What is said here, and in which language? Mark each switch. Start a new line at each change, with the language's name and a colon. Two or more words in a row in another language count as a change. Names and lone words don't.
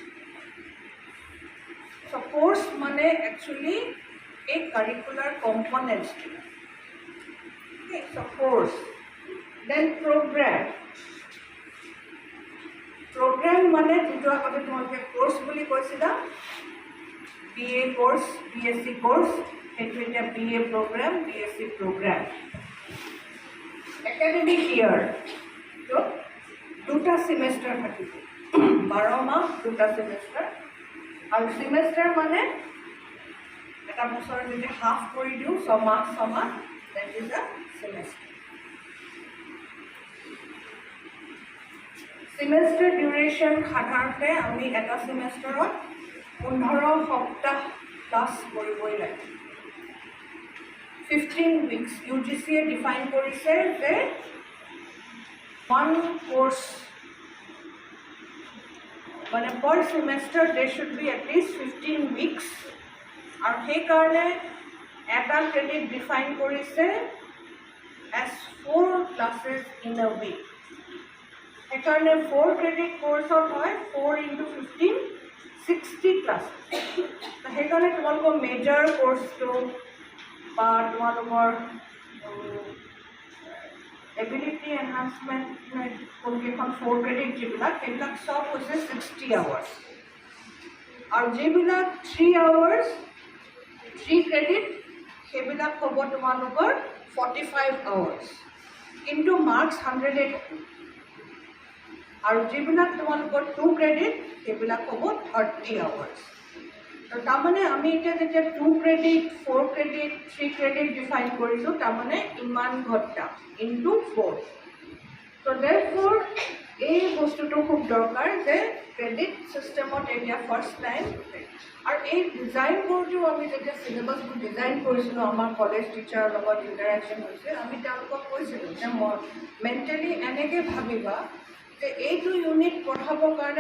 English: so course
Assamese: মানে একচুৱেলি এই
English: curricular componentsটো। so course, then program
Assamese: মানে যেটো আগতে তোমালোকে কোর্স বুলি কৈছিলা BA কোর্স B.Sc কোর্স সেইটো এটা
English: BA program B.Sc program academic year
Assamese: তো দুটা সেমিস্টার থাকিব 12 মাহ দুটা সেমিস্টার আৰু সেমিস্টার মানে এটা বছৰ যদি হাফ কৰি দিও 6 মাহ
English: that is a semester semester duration
Assamese: সাধাৰণতে আমি এটা সেমিস্টাৰত 15 সপ্তাহ ক্লাস কৰিবই লাগে 15 weeks UGC ডিফাইন কৰিছে যে
English: one course মানে per semester there should be at least 15 weeks আৰু
Assamese: সেই কাৰণে এটা ক্ৰেডিট ডিফাইন কৰিছে
English: as 4 classes in a week
Assamese: সেইকাৰণে 4 ক্ৰেডিট কোৰ্সত হয়
English: 4 into 15 60 classes
Assamese: সেইকাৰণে তোমালোকৰ মেজৰ কোৰ্সটো বা তোমালোকৰ
English: ability enhancement
Assamese: কোনকেইখন 4 ক্ৰেডিট যিবিলাক সেইবিলাক সব হৈছে 60 hours আৰু যিবিলাক 3 hours 3 ক্ৰেডিট সেইবিলাক হ'ব তোমালোকৰ 45 hours কিন্তু মাৰ্কস 100 আৰু যিবিলাক তোমালোকৰ 2 ক্ৰেডিট সেইবিলাক হ'ব 30 hours তো তাৰমানে আমি এতিয়া যেতিয়া 2 ক্ৰেডিট 4 ক্ৰেডিট 3 ক্ৰেডিট ডিফাইন কৰিছো তাৰমানে ইমান ঘণ্টা ইনটু 4
English: so therefore
Assamese: এই বস্তুটো খুব দৰকাৰ যে ক্ৰেডিট সিস্টেমত এতিয়া
English: first time
Assamese: আৰু এই ডিজাইন কৰোঁতে আমি যেতিয়া সিলেবাসটো ডিজাইন কৰিছিলো আমাৰ
English: college teacherৰ
Assamese: লগত ইন্টাৰেকশন হৈছে আমি তেওঁলোকক কৈছিলো যে মেন্টালি এনেকে ভাবিবা যে এইটো ইউনিট পঢ়াবৰ কাৰণে